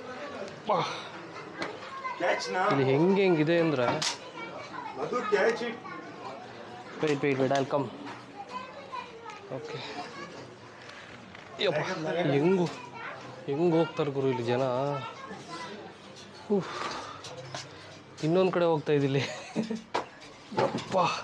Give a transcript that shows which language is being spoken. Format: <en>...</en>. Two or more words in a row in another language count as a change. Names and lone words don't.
<hi>कैच ना</hi> <kn>ಇಲ್ಲಿ ಹೆಂಗಿದೆ ಅಂದ್ರೆ</kn> <en>Madhu catch it. Wait I'll come. Okay.</en> <kn>ಹೆಂಗೆ ಹೋಗ್ತಾರೆ ಗುರು ಇಲ್ಲಿ ಜನ. ಇನ್ನೊಂದು ಕಡೆ ಹೋಗ್ತಾ ಇದ್ದಿಲ್ಲಿ. ಯಪ್ಪ.</kn>